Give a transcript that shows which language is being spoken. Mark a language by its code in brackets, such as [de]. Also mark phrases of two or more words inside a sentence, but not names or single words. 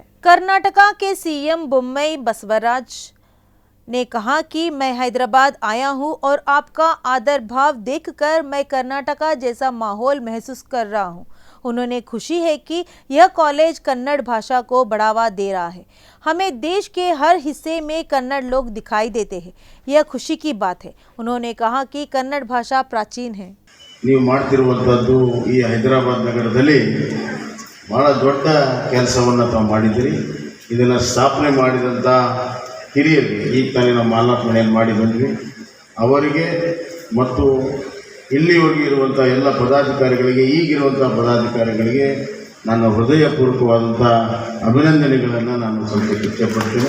[hi] कर्नाटका के सीएम बोम्मई बसवराज ने कहा कि मैं हैदराबाद आया हूं और आपका आदर भाव देखकर मैं कर्नाटका जैसा माहौल महसूस कर रहा हूं। उन्होंने खुशी है कि यह कॉलेज कन्नड़ भाषा को बढ़ावा दे रहा है। हमें देश के हर हिस्से में कन्नड़ लोग दिखाई देते हैं, यह खुशी की बात है। उन्होंने कहा कि कन्नड़ भाषा प्राचीन है। [kn] ನೀವು ಮಾಡ್ತಿರುವಂತದ್ದು ಈ ಹೈದರಾಬಾದ್ ನಗರದಲ್ಲಿ ಬಹಳ ದೊಡ್ಡ ಕೆಲಸವನ್ನು ತಾವು ಮಾಡಿದಿರಿ. ಇದನ್ನ ಸ್ಥಾಪನೆ ಮಾಡಿದಂತ ಹಿರಿಯರಿಗೆ ಈಗ ತಾನೇ ನಾವು ಮಾಲಾರ್ಪಣೆಯನ್ನು ಮಾಡಿ ಬಂದ್ವಿ. ಅವರಿಗೆ ಮತ್ತು ಇಲ್ಲಿವರೆಗೆ ಇರುವಂಥ ಎಲ್ಲ ಪದಾಧಿಕಾರಿಗಳಿಗೆ ಈಗಿರುವಂಥ ಪದಾಧಿಕಾರಿಗಳಿಗೆ ನನ್ನ ಹೃದಯಪೂರ್ವಕವಾದಂಥ ಅಭಿನಂದನೆಗಳನ್ನು ನಾನು ಸ್ವಲ್ಪ ಇಷ್ಟಪಡ್ತೇನೆ.